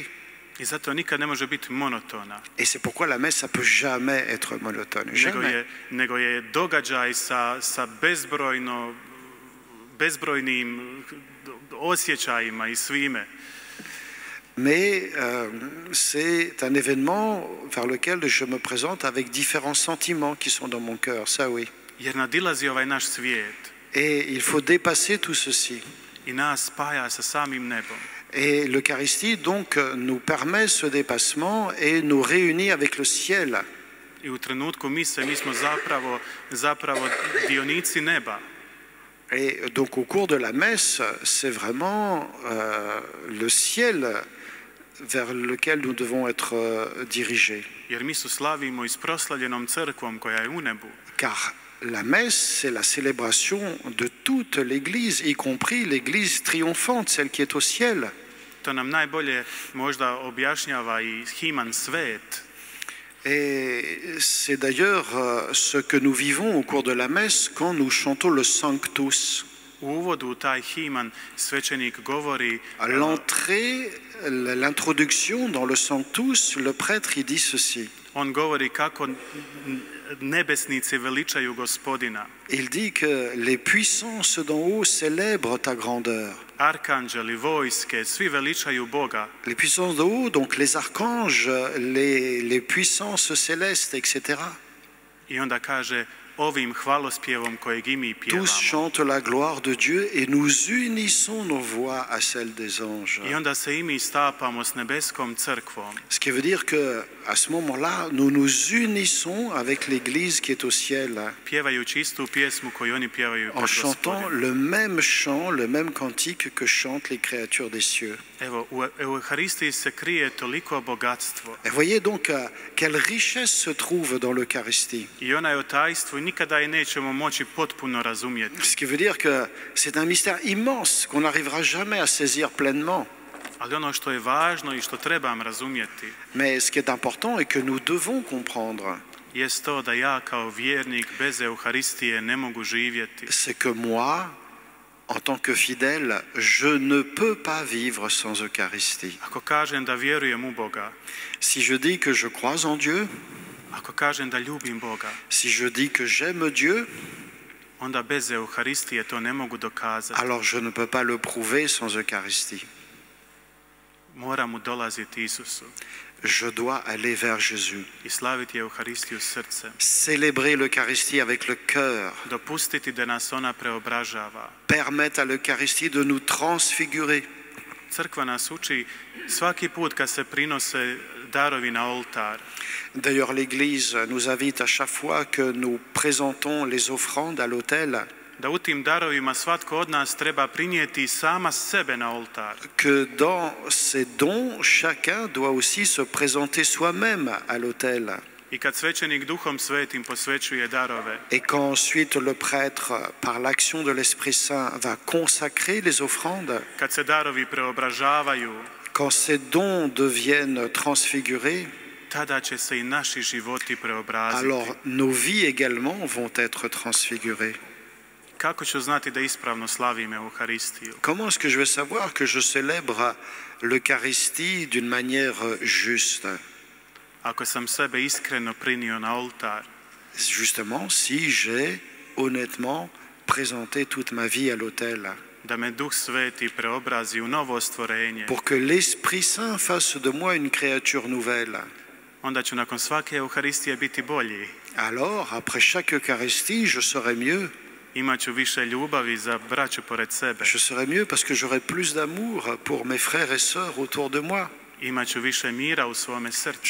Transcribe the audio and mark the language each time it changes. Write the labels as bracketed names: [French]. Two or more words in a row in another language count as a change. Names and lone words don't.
[Croatian] I zato nikad ne može biti monotona. [French] Et c'est pourquoi la messe, ça peut jamais être monotone. Jamais. [Croatian] Nego je događaj sa bezbrojnim osjećajima i svime. [French] Mais c'est un événement vers lequel je me présente avec différents sentiments qui sont dans mon cœur, ça oui. [Croatian] Jer nadilazi ovaj naš svijet. [French] Et il faut dépasser tout ceci. [Croatian] I nas spaja sa samim nebom. [French] Et l'Eucharistie donc nous permet ce dépassement et nous réunit avec le ciel. [Croatian] I u trenutku mise mi smo zapravo dionici neba. [French] Et donc au cours de la messe, c'est vraiment le ciel vers lequel nous devons être dirigés. [Croatian] Jer mi su slavimo i s proslavljenom crkvom koja je u nebu. [French] Car la messe, c'est la célébration de toute l'Église, y compris l'Église triomphante, celle qui est au ciel. [Croatian] To nam najbolje možda objašnjava i himan svet. [French] Et c'est d'ailleurs ce que nous vivons au cours de la messe quand nous chantons le Sanctus. [Croatian] U uvodu u taj himan svećenik govori. [French] À l'entrée, l'introduction dans le Sanctus, le prêtre il dit ceci. [Croatian] On govori kako nebesnici veličaju Gospodina. [French] Il dit que les puissances d'en haut célèbrent ta grandeur. [Croatian] Arkanđeli, vojske, svi veličaju Boga. [French] Les puissances d'en haut, donc les archanges, les puissances célestes, etc. [Croatian] I onda kaže, ovim hvalospjevom kojeg i mi pjevamo. [French] Tous chantent la gloire de Dieu et nous unissons nos voix à celles des anges. [Croatian] I onda se i mi stapamo s nebeskom crkvom. [French] Ce qui veut dire que à ce moment-là, nous nous unissons avec l'Église qui est au ciel. [Croatian] Pjevajući istu pjesmu koju oni pjevaju [French] en [Croatian] pred [French] chantant [Croatian] Gospodinom. [French] le même chant, le même cantique que chantent les créatures des cieux. [Croatian] Evo, u Euharistiji se krije toliko bogatstvo. [French] Et voyez donc quelle richesse se trouve dans l'Eucharistie. [Croatian] I ona je o tajstvu i nikada je nećemo moći potpuno razumjeti. [French] Ce qui veut dire que c'est un mystère immense qu'on n'arrivera jamais à saisir pleinement. [Croatian] Ali ono što je važno i što trebam razumjeti [French] Mais ce qui est important et que nous devons comprendre, [Croatian] jest to da ja kao vjernik bez Euharistije ne mogu živjeti. [French] c'est que moi, en tant que fidèle, je ne peux pas vivre sans Eucharistie. [Croatian] Ako kažem da vjerujem u Boga, [French] Si je dis que je crois en Dieu, [Croatian] ako kažem da ljubim Boga, [French] si je dis que j'aime Dieu, [Croatian] onda bez Euharistije to ne mogu dokazati. [French] alors je ne peux pas le prouver sans Eucharistie. [Croatian] moram mu dolaziti Isusu [French] Je dois aller vers Jésus. [Croatian] i slaviti Euharistiju srcem. [French] Célébrer l'Eucharistie avec le cœur. [Croatian] Dopustiti da nas ona preobražava. [French] Permettre à l'Eucharistie de nous transfigurer. [Croatian] Crkva nas uči svaki put kad se prinose darovi na oltar. [French] D'ailleurs, l'Église nous invite à chaque fois que nous présentons les offrandes à l'autel, [Croatian] Da u tim darovima svatko od nas treba prinijeti sama sebe na oltar. [French] que dans ces dons, chacun doit aussi se présenter soi-même à l'autel. [Croatian] I kad svećenik Duhom Svetim posvećuje darove, [French] Et quand ensuite le prêtre, par l'action de l'Esprit Saint, va consacrer les offrandes, [Croatian] kad se darovi preobražavaju, [French] quand ces dons deviennent transfigurés, [Croatian] tada će se i naši životi preobraziti. [French] alors nos vies également vont être transfigurées. [Croatian] Kako ću znati da ispravno slavim Euharistiju? [French] Comment est-ce que je vais savoir que je célèbre l'Eucharistie d'une manière juste? [Croatian] Ako sam sebe iskreno prinio na oltar, [French] Justement, si j'ai honnêtement présenté toute ma vie à l'autel, [Croatian] da me Duh Sveti preobrazi u novo stvorenje, [French] pour que l'Esprit Saint fasse de moi une créature nouvelle, [Croatian] onda ću nakon svake Euharistije biti bolji. [French] alors, après chaque Eucharistie, je serai mieux. [Croatian] Imaću više ljubavi za braću pored sebe. [French] Je serai mieux parce que j'aurai plus d'amour pour mes frères et sœurs autour de moi. [Croatian] Imaću više mira u svome srcu.